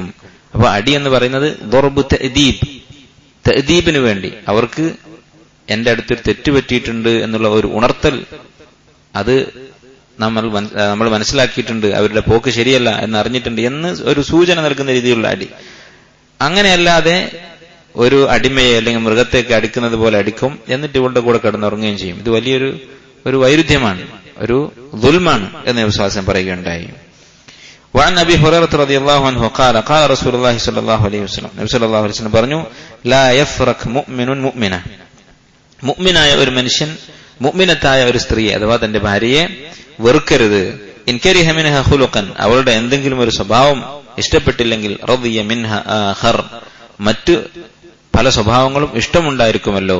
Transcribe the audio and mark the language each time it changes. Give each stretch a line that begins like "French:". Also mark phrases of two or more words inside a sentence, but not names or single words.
Malayalam: അപ്പൊ അടി എന്ന് പറയുന്നത്
Arabic: ضرب تأديب,
Malayalam: തഅദീബിന് വേണ്ടി, അവർക്ക് എന്റെ അടുത്തൊരു തെറ്റ് പറ്റിയിട്ടുണ്ട് എന്നുള്ള ഒരു ഉണർത്തൽ, അത് നമ്മൾ മനസ്സിലാക്കിയിട്ടുണ്ട്, അവരുടെ പോക്ക് ശരിയല്ല എന്നറിഞ്ഞിട്ടുണ്ട് എന്ന് ഒരു സൂചന നൽകുന്ന രീതിയിലുള്ള അടി. അങ്ങനെയല്ലാതെ ഒരു അടിമയെ അല്ലെങ്കിൽ മൃഗത്തേക്ക് അടിക്കുന്നത് പോലെ അടിക്കും, എന്നിട്ട് ഇവളുടെ കൂടെ കിടന്നുറങ്ങുകയും ചെയ്യും. ഇത് വലിയൊരു വൈരുദ്ധ്യമാണ്, ഒരു ദുൽമാണ് എന്ന് വിശ്വാസം പറയുകയുണ്ടായി.
Arabic: وعن ابي هريره رضي الله عنه قال قال رسول الله صلى الله عليه وسلم,
Malayalam: നബി
Arabic: صلى الله عليه وسلم
Malayalam: പറഞ്ഞു,
Arabic: لا يفرق مؤمن مؤمنة,
Malayalam: മുഅ്മിനായ ഒരു മനുഷ്യൻ മുഅ്മിനത്തായ ഒരു സ്ത്രീയെ അഥവാ തന്റെ ഭാര്യയെ വെറുക്കരുത്.
Arabic: إن كره منها خلقا,
Malayalam: അവളുടെ എന്തെങ്കിലും ഒരു സ്വഭാവം ഇഷ്ടപ്പെട്ടില്ലെങ്കിൽ,
Arabic: رضي منها آخر,
Malayalam: മറ്റു പല സ്വഭാവങ്ങളും ഇഷ്ടമുണ്ടായിരിക്കുമല്ലോ.